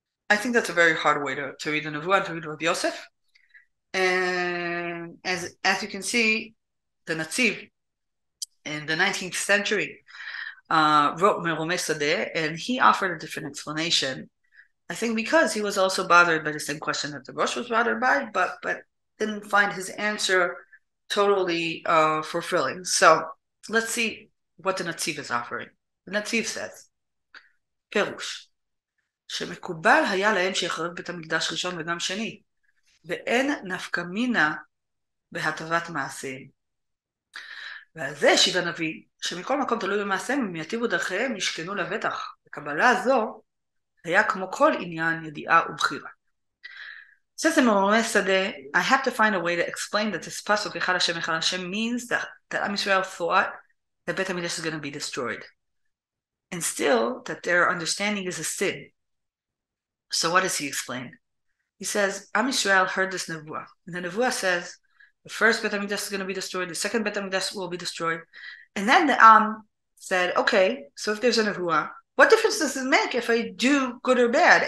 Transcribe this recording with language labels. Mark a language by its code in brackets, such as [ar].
[en] I think that's a very hard way to read the Nevuah and to read Rav Yosef. And as you can see, the Netziv in the 19th century wrote Meromei Sadeh, and he offered a different explanation. I think because he was also bothered by the same question that the Rosh was bothered by, but didn't find his answer totally fulfilling. So let's see what the Netziv is offering. The Netziv says, [he] פירוש, שמקובל היה להם שיחרב בית המקדש ראשון וגם שני, ואין נפקא מינה בהטבת מעשיהם. ועל זה השיב הנביא, שמכל מקום תלוי במעשיהם, אם יטיבו דרכיהם, ישכנו לבטח. הקבלה הזו היה כמו כל עניין ידיעה ובחירה. [en] Says the Mormon Sadeh, I have to find a way to explain that this pasuk Echad Hashem means that Am Yisrael thought that Beit HaMikdash is going to be destroyed, and still that their understanding is a sin. So what does he explain? He says Am Yisrael heard this nevuah, and the nevuah says the first Beit HaMikdash is going to be destroyed, the second Beit HaMikdash will be destroyed, and then the Am said, okay, so if there's a nevuah, what difference does it make if I do good or bad?